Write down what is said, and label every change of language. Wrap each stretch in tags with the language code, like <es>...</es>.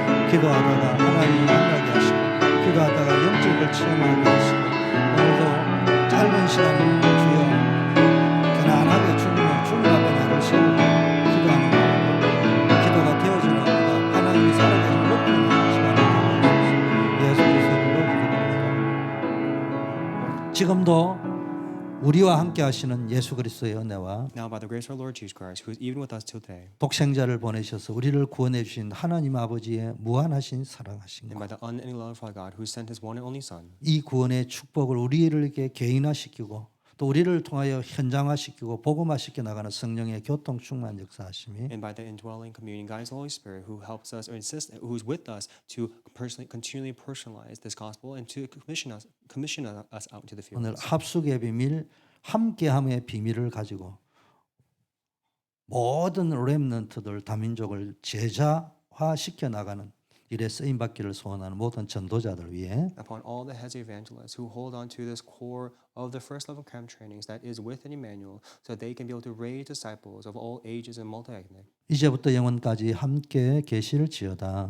<ko>기도하다가 하나님을 만나게 하시고 기도하다가 영적을 체험하게 하시고 오늘도 짧은 시간 주여 편안하게 주님 앞에 나를 세우고 기도하는 마음으로 기도가 되어지는 것보다 하나님이 살아계신 높은 시간을 되게 하소서. 예수 그리스도로 기도합니다. 지금도 우리와 함께 하시는 예수 그리스도의 은혜와</ko> <en>Now, by the grace of our Lord Jesus Christ, who is even with us today,</en> <ko>독생자를 보내셔서 우리를 구원해 주신 하나님 아버지의 무한하신 사랑하신</ko> <en>and by the unending love of our God, who sent His one and only Son,</en> <ko>이 구원의 축복을 우리에게 개인화시키고 또 우리를 통하여 현장화시키고 복음화시켜 나가는 성령의 교통 충만 역사하심이</ko> <en>and by the indwelling, communing, guidance of the Holy Spirit, who helps us or insists, who is with us to continually personalize this gospel and to commission us out into the</en> <ko>오늘</ko> <en>fields.</en> <ko>합숙의 비밀, 함께함의 비밀을 가지고 모든 렘넌트들 다민족을 제자화시켜 나가는 일에 쓰임 받기를 소원하는 모든 전도자들 위해</ko> <en>Upon all the heads of evangelists who hold on to this core of the first level camp trainings that is within Emmanuel, so they can be able to raise disciples of all ages and multi-ethnic,</en> <ko>이제부터 영원까지 함께 계실지어다.</ko>